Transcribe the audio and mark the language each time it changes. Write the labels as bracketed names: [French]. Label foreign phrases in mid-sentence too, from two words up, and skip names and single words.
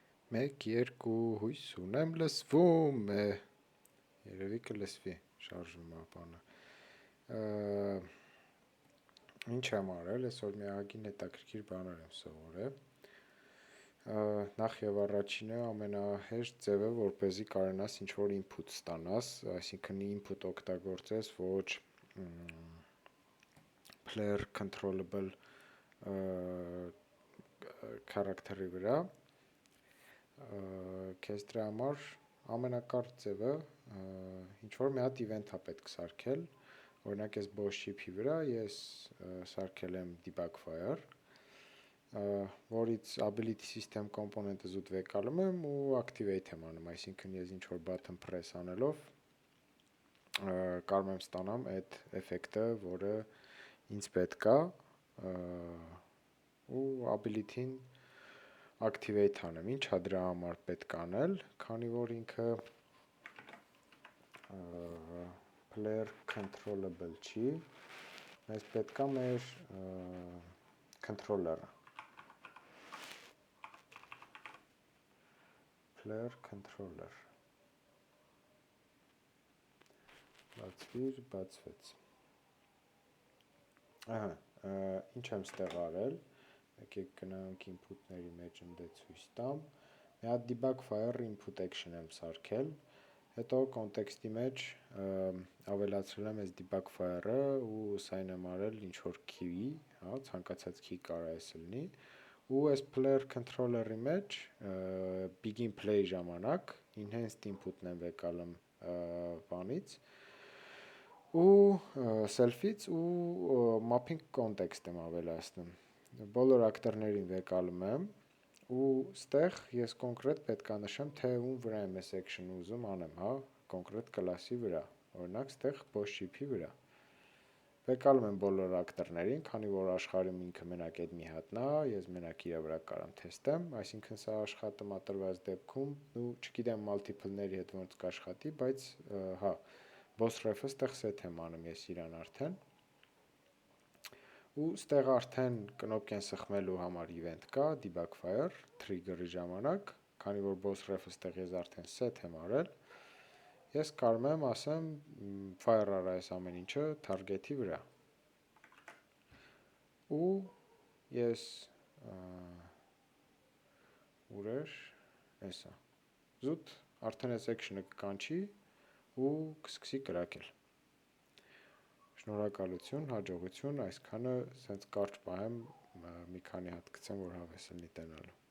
[Armenian] 1, 2, հույս ունեմ լսվում է, երևի կլսվի շարժվում ապանը, ինչ եմ արել, այսօր մի ագին հետաքրքիր բաներ եմ սովորել, նախ և առաջինը ամենահեշտ ձևը, որպեսզի կարենաս ինչ-որ input ստանաս, այսինքն input օգտագործես ոչ [English] player controllable [Armenian] character-ի վրա, քեզ դրա համար ամենակարճ ձևը ինչ-որ մի հատ event-ա պետք սարքել, օրինակ ես [English] boss ship-ի [Armenian] վրա ես սարքել եմ [English] debug fire, [Armenian] որից [English] ability system component-ը [Armenian] զուտ վեկալում եմ ու activate եմ անում, այսինքն ես ինչ-որ [English] button press [Armenian] անելով կարող եմ ստանամ այդ էֆեկտը, որը ինձ պետք է ու ability-ին activate անեմ, ինչա դրա համար պետք անել, քանի որ ինքը [English] player controllable [Armenian] չի, մեզ պետք է մեր controller-ը, [English] player controller, [Armenian] բացվիր, բացվեց, ինչ եմ ստեղ արել, եկեք գնանք input-ների մեջ ընդ է ցույց տամ, մի հատ [English] debug fire input action [Armenian] եմ սարքել, հետո կոնտեքստի մեջ ավելացրել եմ այս [English] debug fire-ը [Armenian] ու սայն եմ արել ինչ-որ key, ցանկացած key կարող է լինի, ու այս [English] player controller-ի [Armenian] մեջ [English] begin play [Armenian] ժամանակ [English] enhanced input-ն [Armenian] եմ վեկալում բանից ու self-ից ու [English] mapping context [Armenian] եմ ավելացնում, բոլոր ակտորներին վեկալում եմ ու ստեղ ես կոնկրետ պետք է նշեմ, թե ում վրա եմ այս action-ը ուզում անեմ, կոնկրետ կլասի վրա, օրինակ ստեղ [English] boss ship-ի [Armenian] վրա, վեկալում եմ բոլոր ակտորներին, քանի որ աշխարհում ինքը մենակ այդ մի հատն է, ես մենակ իր վրա կարամ թեստեմ, այսինքն սա աշխատում է տրված դեպքում, ու չգիտեմ multiple-ների հետ ոնց կաշխատի, բայց [English] boss ref-ը [Armenian] ստեղ set եմ անում ես իրան արդեն, ու ստեղ արդեն կնոպկեն սխմելու համար event կա, [English] debug fire, [Armenian] trigger-ի ժամանակ, քանի որ [English] boss ref-ը [Armenian] ստեղ ես արդեն set եմ արել, ես կարող եմ ասեմ fire արա այս ամեն ինչը target-ի վրա, ու ես ուր էր, էսա, զուտ արդեն այս action-ը կկանչի ու կսկսի կրակել, շնորհակալություն, հաջողություն, այսքանը սենց կարճ պահեմ մի քանի հատ գցեմ, որ հավես լինի տենալու։